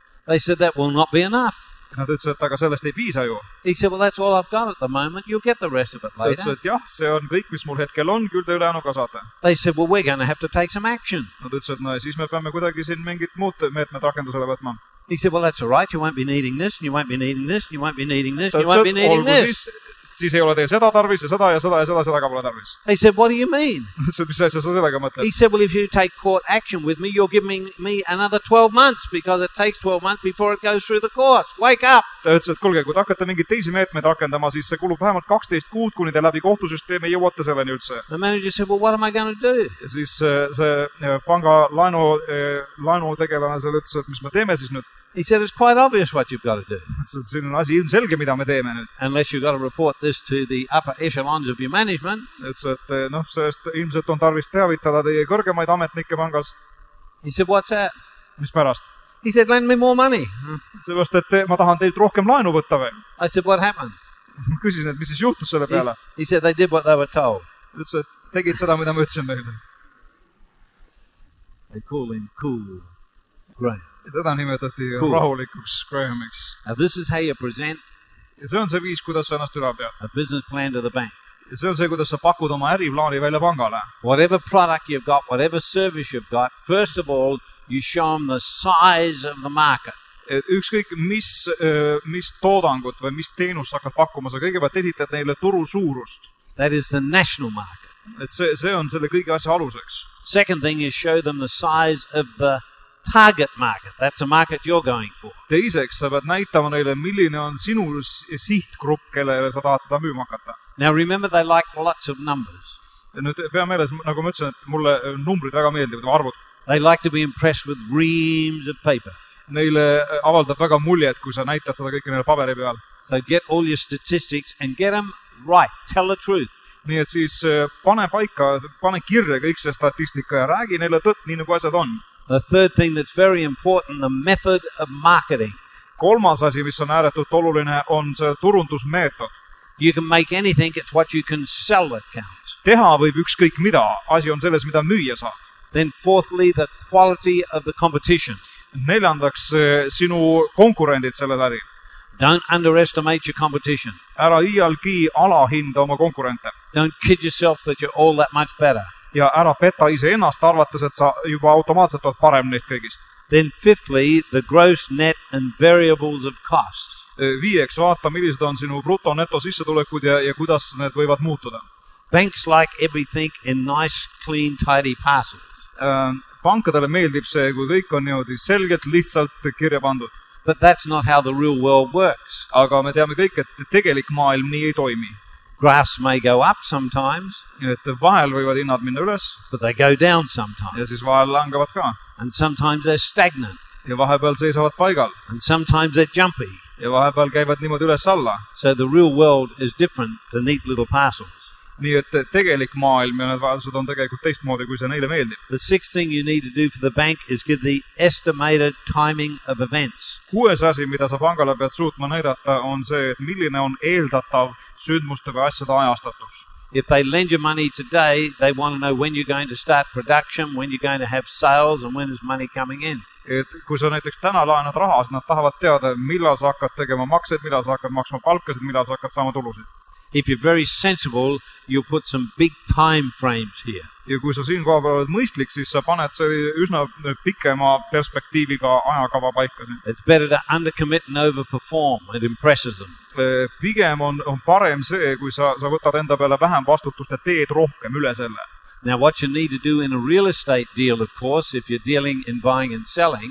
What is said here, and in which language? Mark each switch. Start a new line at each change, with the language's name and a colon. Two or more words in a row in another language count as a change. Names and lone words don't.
English: They said, that will not be enough.
Estonian: Nad ütlesid, et aga sellest ei piisa ju.
English: He said, well, that's all I've got at the moment. You'll get the rest of it
Estonian: Ta ütles,
English: later.
Estonian: et jah, see on kõik, mis mul hetkel on, küll te ülejäänu ka saate.
English: They said, well, we're going to have to take some action.
Estonian: Nad ütlesid, et no siis me peame kuidagi siin mingid muud meetmed rakendusele võtma.
English: He said, well, that's all right. You won't be needing this, and you won't be needing this, and you won't be needing this,
Estonian: Ta
English: and you won't be
Estonian: ütles, et
English: needing
Estonian: olgu
English: this.
Estonian: siis, siis ei ole teil seda tarvis ja seda ja seda ja seda ka pole tarvis.
English: He said, what do you mean?
Estonian: Ütles, et mis asja sa sellega mõtled?
English: He said, well, if you take court action with me, you're giving me another 12 months because it takes 12 months before it goes through the courts. Wake up!
Estonian: Ta ütles, et kuulge, kui te hakkate mingeid teisi meetmeid rakendama, siis see kulub vähemalt 12 kuud, kuni te läbi kohtusüsteemi jõuate selleni üldse.
English: The manager said, well, what am I going to do?
Estonian: Ja siis see panga laenu tegelane seal ütles, et mis me teeme siis nüüd?
English: He said, it's quite obvious what you've got to do.
Estonian: Siin on asi ilmselge, mida me teeme nüüd.
English: Unless you've got to report this to the upper echelons of your management.
Estonian: Ütles, et sellest ilmselt on tarvis teavitada teie kõrgemaid ametnikke pangas.
English: He said, what's that?
Estonian: Mis pärast?
English: He said, lend me more money.
Estonian: Sellepärast, et ma tahan teilt rohkem laenu võtta veel.
English: I said, what happened?
Estonian: Küsisin, et mis siis juhtus selle peale.
English: He said, they did what they were told.
Estonian: Ütles, et tegid seda, mida ma ütlesin meile.
English: They call him Cool Graham.
Estonian: Teda nimetati rahulikuks Grahamiks.
English: Now this is how you present
Estonian: Ja see on see viis, kuidas sa ennast üle pead.
English: a business plan to the bank.
Estonian: Ja see on see, kuidas sa pakud oma äriplaani välja pangale.
English: Whatever product you've got, whatever service you've got, first of all, you show them the size of the market.
Estonian: Et ükskõik, mis toodangut või mis teenust sa hakkad pakkuma, sa kõigepealt esitad neile turu suurust.
English: That is the national market.
Estonian: Et see on selle kõige asja aluseks.
English: Second thing is show them the size of the target market. That's the market you're going for.
Estonian: Teiseks, sa pead näitama neile, milline on sinu sihtgrupp, kellele sa tahad seda müüma hakata.
English: Now remember, they like lots of numbers.
Estonian: Ja nüüd pea meeles, nagu ma ütlesin, et mulle numbrid väga meeldivad, arvud.
English: They like to be impressed with reams of paper.
Estonian: Neile avaldab väga muljet, kui sa näitad seda kõike neile paberi peal.
English: So get all your statistics and get them right. Tell the truth.
Estonian: Nii et siis pane kirja kõik see statistika ja räägi neile tõtt, nii nagu asjad on.
English: The third thing that's very important, the method of marketing.
Estonian: Kolmas asi, mis on ääretult oluline, on see turundusmeetod.
English: You can make anything, it's what you can sell that counts.
Estonian: Teha võib ükskõik mida, asi on selles, mida müüa saab.
English: Then fourthly, the quality of the competition.
Estonian: Neljandaks, sinu konkurendid selles äri.
English: Don't underestimate your competition.
Estonian: Ära iialgi alahinda oma konkurente.
English: Don't kid yourself that you're all that much better.
Estonian: Ja ära peta ise ennast, arvates, et sa juba automaatselt oled parem neist kõigist.
English: Then fifthly, the gross, net and variables of cost.
Estonian: Viieks, vaata, millised on sinu bruto-neto sissetulekud ja kuidas need võivad muutuda.
English: Banks like everything in nice, clean, tidy parcels.
Estonian: Pankadele meeldib see, kui kõik on niimoodi selgelt, lihtsalt kirja pandud.
English: But that's not how the real world works.
Estonian: Aga me teame kõik, et tegelik maailm nii ei toimi.
English: Graphs may go up sometimes.
Estonian: Et vahel võivad hinnad minna üles.
English: But they go down sometimes.
Estonian: Ja siis vahel langevad ka.
English: And sometimes they're stagnant.
Estonian: Ja vahepeal seisavad paigal.
English: And sometimes they're jumpy.
Estonian: Ja vahepeal käivad niimoodi üles-alla.
English: So the real world is different to neat little parcels.
Estonian: Nii et tegelik maailm ja need vajadused on tegelikult teistmoodi, kui see neile meeldib.
English: The sixth thing you need to do for the bank is give the estimated timing of events.
Estonian: 6. asi, mida sa pangale pead suutma näidata, on see, et milline on eeldatav sündmuste või asjade ajastatus.
English: If they lend you money today, they want to know when you're going to start production, when you're going to have sales, and when is money coming in.
Estonian: Et kui sa näiteks täna laenad raha, siis nad tahavad teada, millal sa hakkad tegema makseid, millal sa hakkad maksma palkasid, millal sa hakkad saama tulusid.
English: If you're very sensible, you put some big time frames here.
Estonian: Ja kui sa siin koha peal oled mõistlik, siis sa paned see üsna pikema perspektiiviga ajakava paika siin.
English: It's better to undercommit and overperform. It impresses them.
Estonian: Pigem on parem see, kui sa võtad enda peale vähem vastutust ja teed rohkem üle selle.
English: Now what you need to do in a real estate deal, of course, if you're dealing in buying and selling,